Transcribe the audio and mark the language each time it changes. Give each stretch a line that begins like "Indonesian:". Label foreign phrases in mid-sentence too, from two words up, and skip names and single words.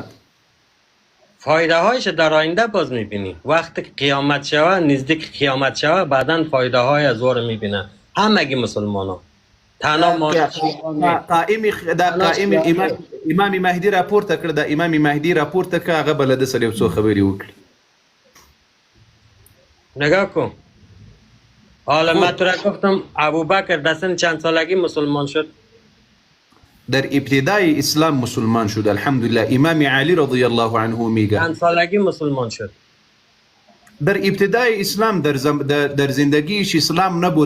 Persian: فایده هایش در آینده باز میبینی. وقتی که قیامت شود، نزدیک قیامت شود، بعدا فایده های از او رو میبینن همگی مسلمان ها. تنها امام مهدی راپورته کرده.
Pashto: امام مهدی راپورته که هغه بلده سره یو څو خبرې وکړي.
Persian: نگاه کن. حالا من تو را گفتم ابوبکر در سن چند سالگی مسلمان شد؟ در ابتدای اسلام مسلمان شد الحمدلله. امام علی
Arabic: رضی الله عنه
Persian: میگه چند سالگی مسلمان شد؟ در ابتدای اسلام در زندگیش اسلام نبود.